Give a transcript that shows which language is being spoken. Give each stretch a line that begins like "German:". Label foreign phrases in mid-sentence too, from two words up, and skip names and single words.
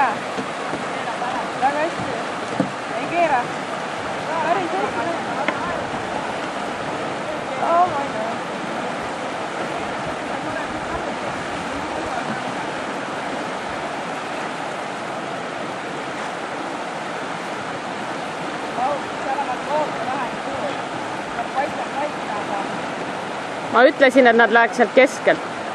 Estonian: Väga hästi. Ei keera. Päris hästi.
English: Oh my god.
Estonian: Ma ütlesin, et nad läheks sealt keskelt.